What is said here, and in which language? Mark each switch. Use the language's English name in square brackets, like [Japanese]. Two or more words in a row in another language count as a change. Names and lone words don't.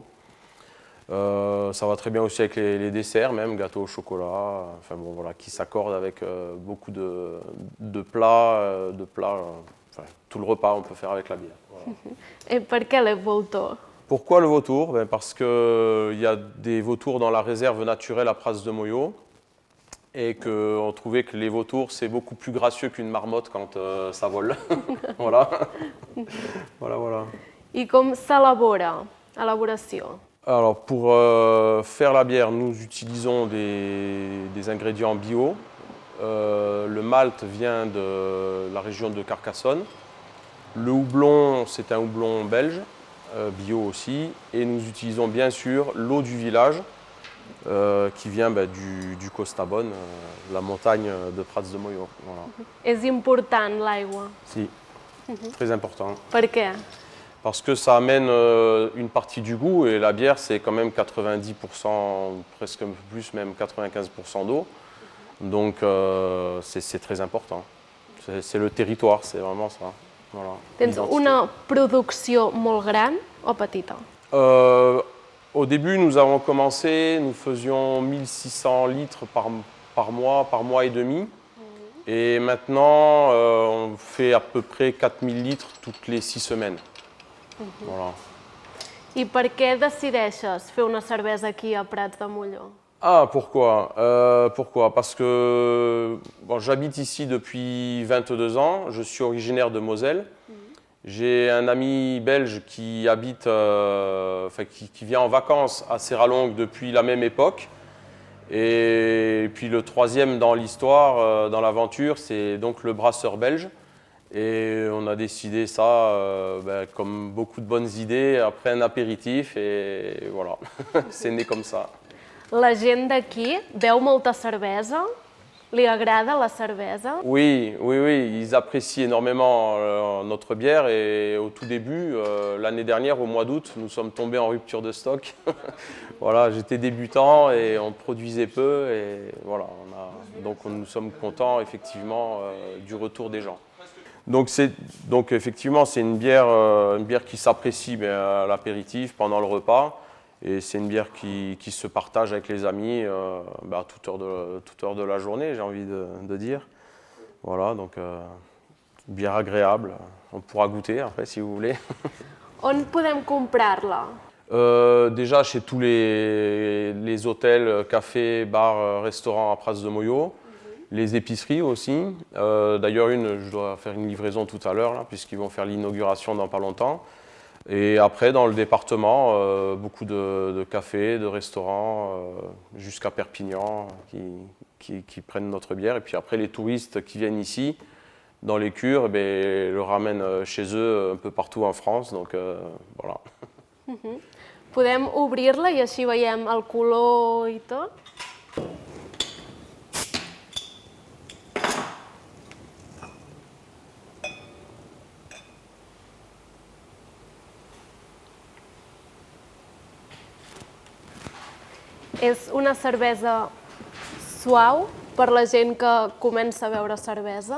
[French] Ça va très bien aussi avec les desserts, même gâteau au chocolat, enfin bon voilà, qui s'accordent avec beaucoup de plats, enfin, tout le repas on peut faire avec la bière. Voilà. [Catalan] Et per què le Voltor? [French] Pourquoi le vautour? Ben parce qu'il y a des vautours dans la réserve naturelle à Prats de Molló et qu'on trouvait que les vautours c'est beaucoup plus gracieux qu'une marmotte quand ça vole. Voilà. Voilà. [Catalan] I com s'elabora? Elaboració. [French] Alors pour faire la bière, nous utilisons des ingrédients bio. Le malt vient de la région de Carcassonne. Le houblon, c'est un houblon belge, bio aussi. Et nous utilisons bien sûr l'eau du village qui vient du Costabon, la montagne de Prats de Molló. Voilà. [Catalan] És important l'aigua. [French] Si, très important. [Catalan] Per què? [French] Parce que ça amène une partie du goût et la bière c'est quand même 90%, presque un peu plus, même 95% d'eau. Donc c'est très important. C'est le territoire, c'est vraiment ça. Voilà, [Catalan] Tens una producció molt gran o petita? [French] Au début, nous avons commencé, nous faisions 1600 litres par mois et demi. Et maintenant, on fait à peu près 4000 litres toutes les 6 semaines. Voilà. [Catalan] I per què decideixes fer una cervesa aquí a Prats de Molló? [French] Ah, pourquoi? Pourquoi? Parce que bon, j'habite ici depuis 22 ans, je suis originaire de Moselle. J'ai un ami belge qui habite, qui vient en vacances à Serralongue depuis la même époque. Et puis le troisième dans l'histoire, dans l'aventure, c'est donc le brasseur belge. Et on a décidé ça, comme beaucoup de bonnes idées, après un apéritif, et voilà, c'est né comme ça. [Catalan] La gent d'aquí beu molta cervesa? Li agrada la cervesa? [French] Oui, ils apprécient énormément notre bière, et au tout début, l'année dernière, au mois d'août, nous sommes tombés en rupture de stock. Voilà, j'étais débutant et on produisait peu, et voilà, donc nous sommes contents effectivement du retour des gens. Donc effectivement, c'est une bière qui s'apprécie à l'apéritif, pendant le repas. Et c'est une bière qui se partage avec les amis à toute heure de la journée, j'ai envie de dire. Voilà, donc une bière agréable. On pourra goûter après si vous voulez. [Catalan] On podem comprar-la? [French] Déjà chez tous les hôtels, cafés, bars, restaurants à Prats de Molló. Les épiceries aussi. D'ailleurs, je dois faire une livraison tout à l'heure, puisqu'ils vont faire l'inauguration dans pas longtemps. Et après, dans le département, beaucoup de cafés, de restaurants, jusqu'à Perpignan, qui prennent notre bière. Et puis après, les touristes qui viennent ici, dans les cures, le ramènent chez eux un peu partout en France. Donc voilà. [Catalan] Podem obrir-la i així veiem el color i tot? És una cervesa suau per la gent que comença a beure cervesa.